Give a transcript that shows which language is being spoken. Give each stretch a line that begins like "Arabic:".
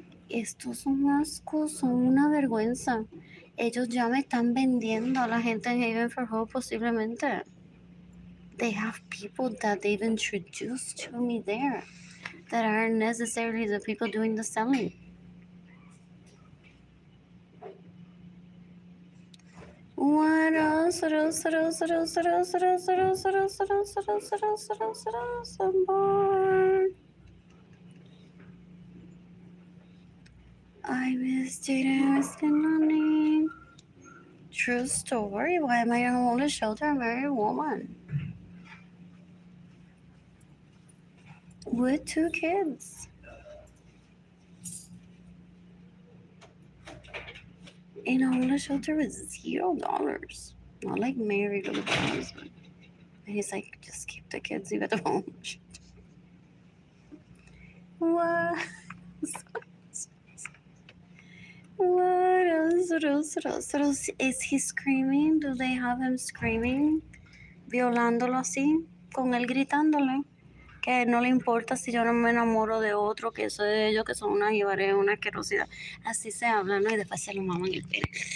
Spanish: Estos son ascos, son una vergüenza. Ellos ya me están vendiendo a la gente en Haven for Hope posiblemente.
English: They have people that they've introduced to me there that aren't necessarily the people doing the selling. What else? What else? What else? What else? What else? What else? What else? What else? What else? What else? What else? What else? What else? I'm bored. I miss dating, risking money. True story. Why am I in a homeless shelter? I'm a married woman with 2 kids. In a homeless shelter with $0. Not like married with a husband. And he's like, just keep the kids, you got the homeless shelter. What? What else? What else? What else? What else? Is he screaming? Do they have him screaming?
Spanish: Violándolo así, con él gritándole. Que no le importa si yo no me enamoro de otro, que eso de ellos que son una jibaré, una asquerosidad. Así se habla, ¿no? Y después se lo maman el pene.